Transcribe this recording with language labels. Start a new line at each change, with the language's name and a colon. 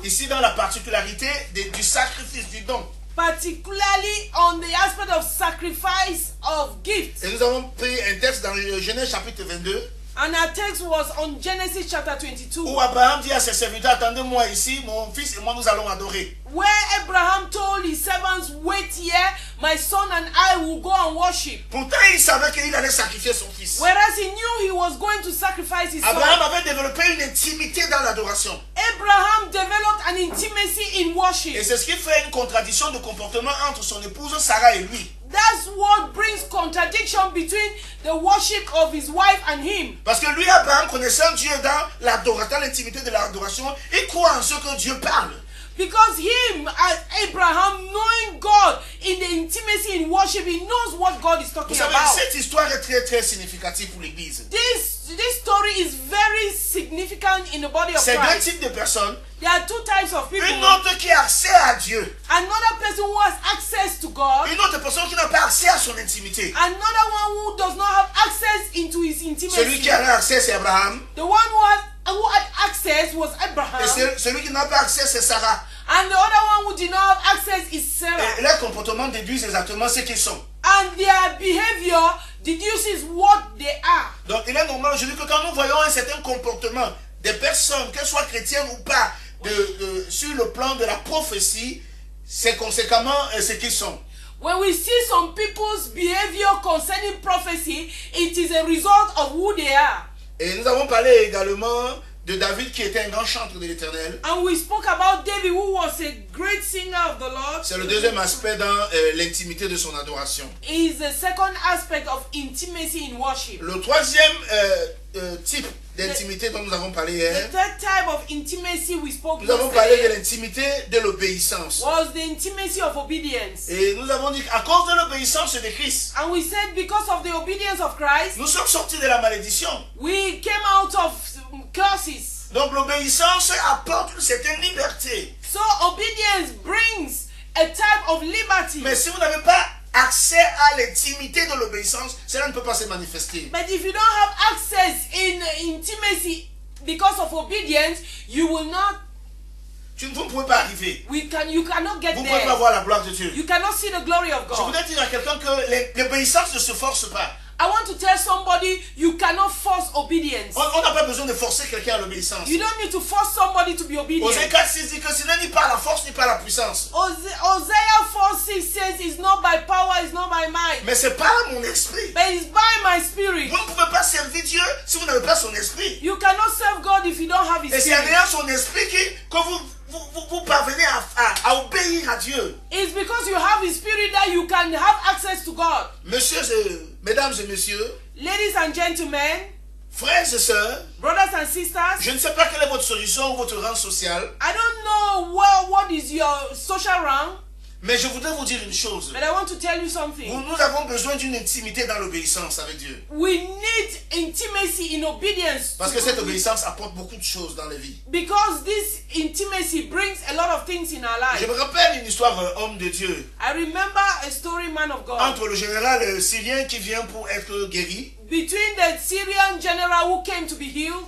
French: ici dans la particularité du sacrifice, du don.
English: particularly on the aspect of sacrifice of gifts.
French: Et nous avons pris un texte dans le Genèse chapitre 22,
English: And our text was on Genesis chapter 22,
French: où Abraham dit à ses serviteurs, attendez-moi ici, mon fils et moi nous allons adorer.
English: where Abraham told his servants, wait here, my son and I will go and worship.
French: Pourtant, il savait qu'il allait sacrifier son fils.
English: Whereas he knew he was going to sacrifice his
French: Abraham
English: son.
French: avait développé une intimité dans l'adoration.
English: Abraham developed an intimacy in
French: Et
English: worship.
French: c'est ce qui fait une contradiction de comportement entre son épouse Sarah et lui.
English: That's what brings contradiction between the worship of his wife and him.
French: Parce que lui, Abraham, connaissant Dieu dans l'adoration, dans l'intimité de l'adoration, il croit en ce que Dieu parle.
English: Because him, as Abraham, knowing God in the intimacy in worship, he knows what God is
French: Vous
English: talking
French: savez,
English: about.
French: cette histoire est très très significative pour l'Église.
English: This story is very significant in the body of
French: C'est deux
English: Christ.
French: types de personnes.
English: There are two types of people.
French: Une autre qui a accès à Dieu.
English: Another person who has access to God.
French: Une autre personne qui n'a pas accès à son intimité.
English: Another one who does not have access into his
French: Celui
English: intimacy.
French: qui a accès, c'est Abraham.
English: The one who had access was Abraham.
French: Et celui qui n'a pas accès, c'est Sarah.
English: And the other one who did not have access is Sarah.
French: Et leur comportement déduit exactement ce qu'ils sont.
English: And their behavior deduces what they are.
French: Donc il est normal aujourd'hui que quand nous voyons un certain comportement des personnes, qu'elles soient chrétiennes ou pas, sur le plan de la prophétie, c'est conséquemment ce qu'ils sont.
English: When we see some people's behavior concerning prophecy, it is a result of who they are.
French: Et nous avons parlé également de David qui était un grand chanteur de l'Éternel.
English: And we spoke about David, who was a great singer of the Lord.
French: C'est le deuxième aspect dans l'intimité de son adoration.
English: Is the second aspect of intimacy in worship.
French: Le troisième type d'intimité dont nous avons parlé
English: The
French: hier,
English: third type of intimacy we spoke
French: nous avons parlé de
English: yesterday
French: l'intimité de l'obéissance.
English: was the intimacy of obedience.
French: Et nous avons dit qu'à cause de l'obéissance de Christ,
English: And we said because of the obedience of Christ,
French: nous sommes sortis de la malédiction.
English: we came out of curses.
French: Donc l'obéissance apporte une certaine liberté.
English: So obedience brings a type of liberty.
French: Mais si vous n'avez pas accès à l'intimité de l'obéissance, cela ne peut pas se manifester.
English: But if you don't have access in intimacy because of obedience, you will not.
French: Vous ne pouvez pas arriver.
English: You cannot get
French: Vous ne pouvez pas
English: there.
French: voir la gloire de Dieu.
English: You cannot see the glory of
French: Je
English: God.
French: voudrais dire à quelqu'un que l'obéissance ne se force pas.
English: I want to tell somebody you cannot force obedience.
French: On n'a pas besoin de forcer quelqu'un à l'obéissance.
English: You don't need to force somebody to be obedient.
French: Osée 4:6 dit que ce n'est ni par la force ni par la puissance,
English: Hosea 4:6 says it's not by power, it's not by might,
French: mais c'est par mon esprit.
English: but it's by my spirit.
French: Vous ne pouvez pas servir Dieu si vous n'avez pas son esprit.
English: You cannot serve God if you don't have His
French: Et c'est en
English: spirit.
French: ayant son esprit que vous parvenez à obéir à Dieu.
English: It's because you have His spirit that you can have access to God.
French: Mesdames et messieurs,
English: Ladies and gentlemen,
French: frères et sœurs,
English: brothers and sisters,
French: je ne sais pas quelle est votre solution ou votre rang social,
English: I don't know what is your social rank,
French: mais je voudrais vous dire une chose.
English: but I want to tell you something.
French: Nous avons besoin d'une intimité dans l'obéissance avec Dieu.
English: We need intimacy be in obedience.
French: Parce que cette obéissance apporte beaucoup de choses dans la vie.
English: Because this intimacy brings a lot of things in our
French: Je
English: life.
French: me rappelle une histoire homme de Dieu
English: I remember a story, man of God,
French: entre le général syrien qui vient pour être guéri.
English: between the Syrian general who came to be healed.